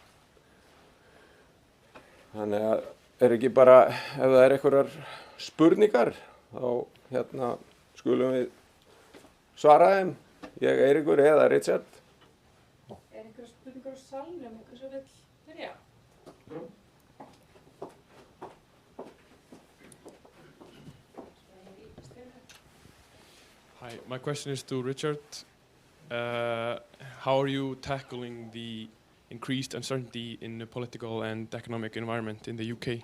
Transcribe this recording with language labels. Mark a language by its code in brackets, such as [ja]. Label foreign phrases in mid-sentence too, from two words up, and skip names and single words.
[is] Þannig að er ekki bara, ef það er einhverjar spurningar, þá skulum við svara þeim, ég, Eiríkur eða Richard. Einhverjar spurningar á salnum, einhver sem vill byrja? [en] Hi, my question is to Richard. How are you tackling the increased uncertainty in the political and economic environment in the UK?